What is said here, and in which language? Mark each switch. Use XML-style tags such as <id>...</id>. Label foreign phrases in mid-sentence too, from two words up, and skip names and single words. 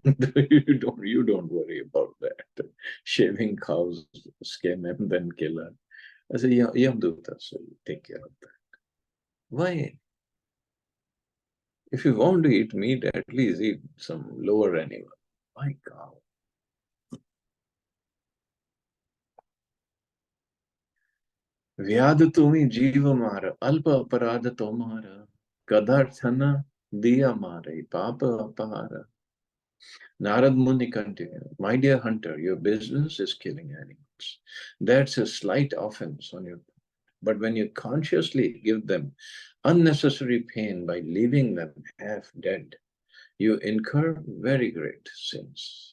<en>You don't worry about that. Shaving cows skin and then kill her. I said, Yamdutas will take care of that. Why? If you want to eat meat, at least eat some lower animal. My cow.</en> <bn>ব্যাধ তুমি জীব মার অল্প অপরাধ তোমার কদর্থন দিয়া মারে পাপ অপহার.</bn> <en>Narad Muni continued, my dear hunter, your business is killing animals. That's a slight offense on your part. But when you consciously give them unnecessary pain by leaving them half dead, you incur very great sins.</en>